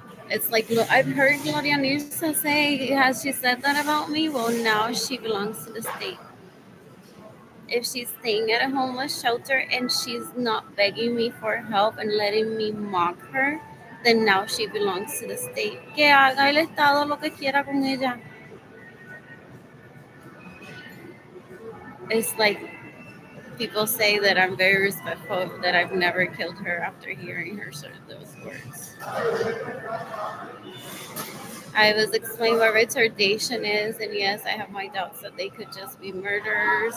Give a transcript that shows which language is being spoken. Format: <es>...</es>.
<en>It's like, look, I've heard Gloria Nisa say, has she said that about me? Well, now she belongs to the state. If she's staying at a homeless shelter and she's not begging me for help and letting me mock her, then now she belongs to the state.</en> <es>Que haga el Estado lo que quiera con ella.</es> <en>It's like people say that I'm very respectful, that I've never killed her after hearing her say those words. I was explaining what retardation is, and yes, I have my doubts that they could just be murderers.</en>